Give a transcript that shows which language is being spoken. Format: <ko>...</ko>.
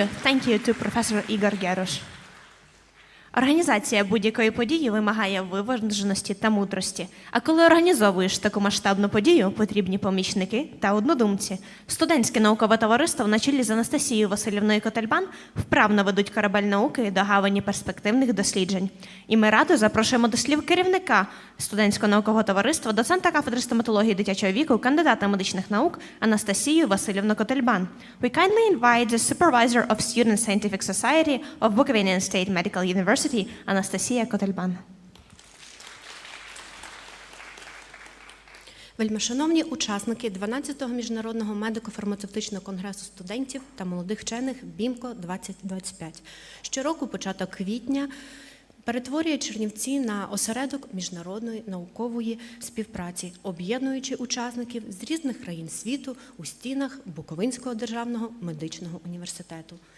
<en>Thank you to Professor Ігор Геруш.</en> <uk>Організація будь-якої події вимагає виваженості та мудрості. А коли організовуєш таку масштабну подію, потрібні помічники та однодумці. Студентське наукове товариство на чолі з Анастасією Василівною КОТЕЛЬБАН вправно ведуть корабель науки до гавані перспективних досліджень. І ми радо запрошуємо до слів керівника студентського наукового товариства, доцента кафедри стоматології дитячого віку, кандидата медичних наук Анастасію Василівну КОТЕЛЬБАН.</uk> <en>We kindly invite the supervisor of Student Scientific Society of Bukovinian State Medical University, Анастасія КОТЕЛЬБАН.</en> <uk>Вельмишановні учасники 12-го міжнародного медико-фармацевтичного конгресу студентів та молодих вчених BIMCO-2025. Щороку початок квітня перетворює Чернівці на осередок міжнародної наукової співпраці, об'єднуючи учасників з різних країн світу у стінах Буковинського державного медичного університету.</uk>